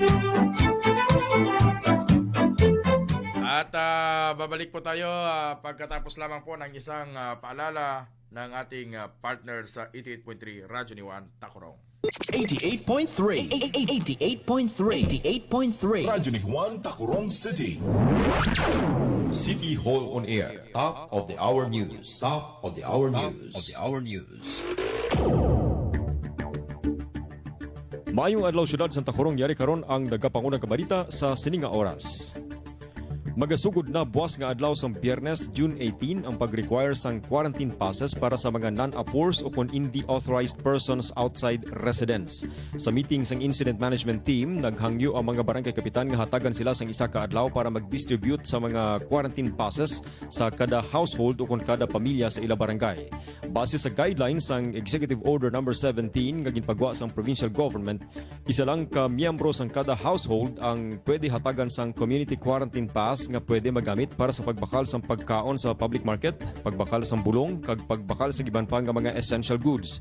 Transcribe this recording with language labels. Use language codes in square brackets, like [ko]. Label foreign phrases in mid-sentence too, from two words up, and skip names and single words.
[tl] At babalik po tayo pagkatapos lamang po ng isang paalala ng ating partner sa 88.3 Radyo ni Juan Tacurong. 88.3 88.3 Radyo ni Juan Tacurong City. [en] City Hall on Air. Top of the hour news. Top of the hour news. Of the hour news. [hil] Maayong adlaw syudad sa Tacurong, yari karon ang nagapangunang kabalita sa sininga oras. Magasugod na buwas nga adlaw sa Biyernes, June 18 ang pag-require sang quarantine passes para sa mga non-appors o kung hindi [en] authorized persons outside residence. [hil] Sa meeting sang Incident Management Team, naghangyo ang mga barangay kapitan nga hatagan sila sang isa ka adlaw para mag-distribute sa mga [en] quarantine passes [hil] sa kada household o kung kada pamilya sa ila barangay. Base sa guidelines sang Executive Order No. 17 nga ginpagwa sang [en] provincial government, [hil] isa lang ka miyembro sang kada household ang pwede hatagan sang [en] community quarantine pass [hil] nga pwede magamit para sa pagbakal sa pagkaon sa [en] public market, [hil] pagbakal sa bulong, kag pagbakal sa giban pa nga mga [en] essential goods.